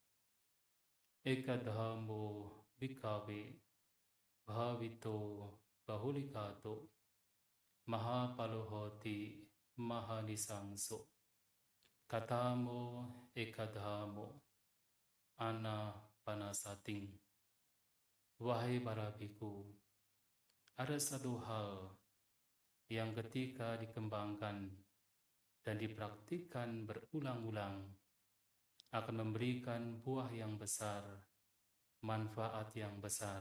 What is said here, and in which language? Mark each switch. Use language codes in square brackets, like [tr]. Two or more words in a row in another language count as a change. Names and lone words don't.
[pi] Ekadhamo bhikkhave bhavito bahulikato mahapalohoti mahanisangso. Katamo ekadhamo anapanasating. [id] Wahai para bhikkhu, ada satu hal yang ketika dikembangkan dan dipraktikkan berulang-ulang akan memberikan buah yang besar, manfaat yang besar.